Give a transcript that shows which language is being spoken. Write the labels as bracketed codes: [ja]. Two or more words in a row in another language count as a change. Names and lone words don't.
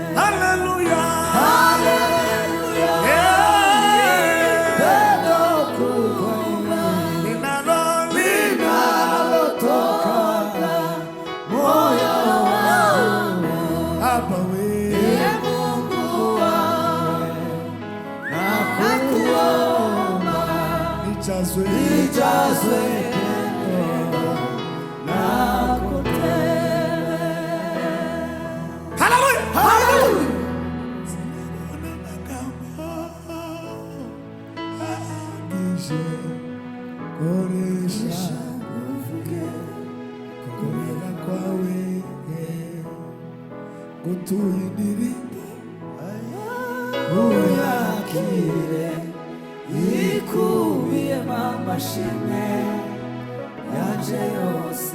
[sw] Haleluya, haleluya, pendo kubwa linalotoka moyo wangu Mungu wangu nakuomba nijazwe pendo lako tele. Haleluya, haleluya. [rw] Koresha komera kwawe gutuye indirimbo uyakire ikubiyemo amashimwe yanje yose.